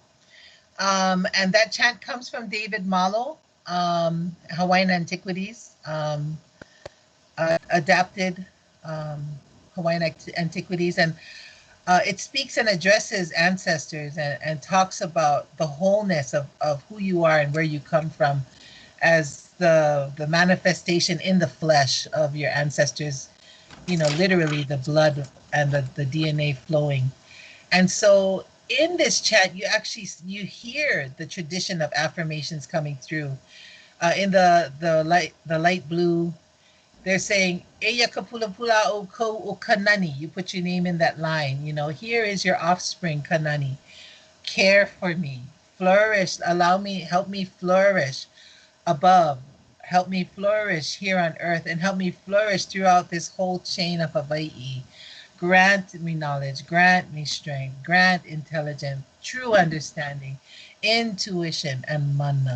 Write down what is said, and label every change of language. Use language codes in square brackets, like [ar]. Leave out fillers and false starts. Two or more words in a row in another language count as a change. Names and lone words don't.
[en] And that chant comes from David Malo, Hawaiian Antiquities, adapted Hawaiian Antiquities, and it speaks and addresses ancestors and talks about the wholeness of who you are and where you come from as the manifestation in the flesh of your ancestors, literally the blood and the DNA flowing. And so in this chant, you hear the tradition of affirmations coming through. In the light blue, they're saying, [haw] Eya kapula pula o ko o Kanani. [en] You put your name in that line. Here is your offspring, Kanani. Care for me, flourish, help me flourish above. Help me flourish here on earth, and help me flourish throughout this whole chain of Hawaii. Grant me knowledge, grant me strength, grant intelligence, true understanding, intuition, and mana.